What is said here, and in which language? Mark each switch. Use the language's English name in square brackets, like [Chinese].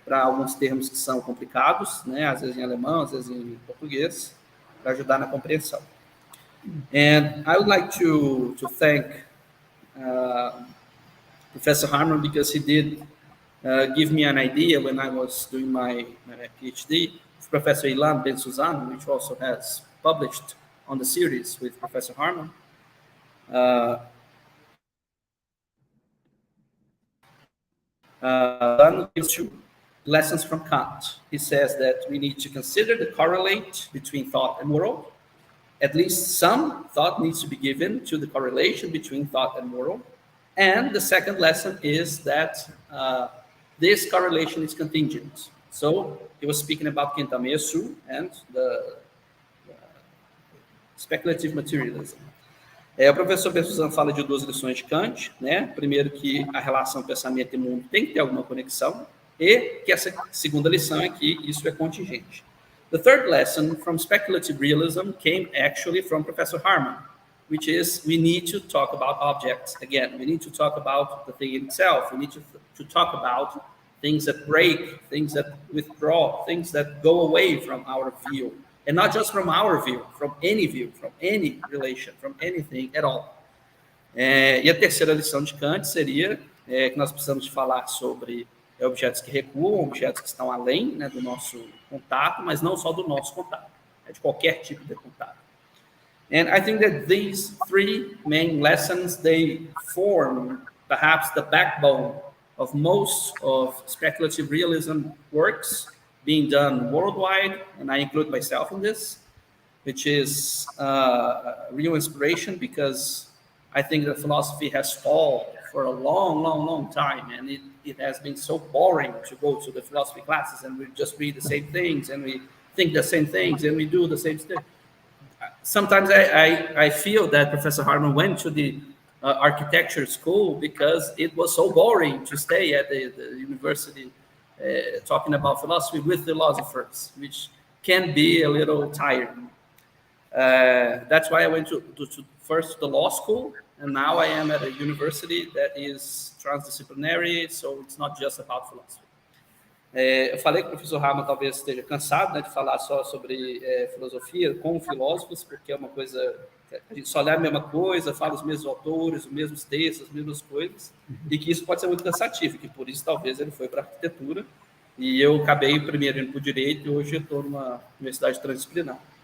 [Portuguese] para alguns termos que são complicados, né? Às vezes em alemão, às vezes em português, para ajudar na compreensão. [English] And I would like to thank Professor Harman because he did give me an idea when I was doing my PhD. Professor Ilan Ben Suzan, which also has published on the series with Professor Harman. Gives you lessons from Kant. He says that we need to consider the correlate between thought and world. At least some thought needs to be given to the correlation between thought and world. And the second lesson is that this correlation is contingent. So he was speaking about Kintamesu and the speculative materialism. [Portuguese] O professor Ben Suzan fala de duas lições de Kant, né? Primeiro, que a relação pensamento e mundo tem que ter alguma conexão, e que essa segunda lição é que isso é contingente. [English] The third lesson from speculative realism came actually from Professor Harman, which is we need to talk about objects again. We need to talk about the thing itself. We need to talk about things that break, things that withdraw, things that go away from our view. And not just from our view, from any relation, from anything at all. [Portuguese] E a terceira lição de Kant seria que nós precisamos de falar sobre objetos que recuam, objetos que estão além, né, do nosso contato, mas não só do nosso contato, de qualquer tipo de contato. [English] And I think that these three main lessons, they form perhaps the backbone of most of speculative realism works being done worldwide, and I include myself in this, which is real inspiration, because I think that philosophy has stalled for a long time, and it has been so boring to go to the philosophy classes, and we just read the same things, and we think the same things, and we do the same stuff. Sometimes I feel that Professor Harman went to the architecture school because it was so boring to stay at the university talking about philosophy with philosophers, which can be a little tiring. That's why I went first to the law school, and now I am at a university that is transdisciplinary, so it's not just about philosophy. [Portuguese] Eu falei que o professor Harman talvez esteja cansado, né, de falar só sobre filosofia com filósofos, porque é uma coisa, a gente só lê a mesma coisa, fala os mesmos autores, os mesmos textos, as mesmas coisas, e que isso pode ser muito cansativo, que por isso talvez ele foi para a arquitetura, e eu acabei primeiro indo para o direito, e hoje eu estou numa universidade transdisciplinar.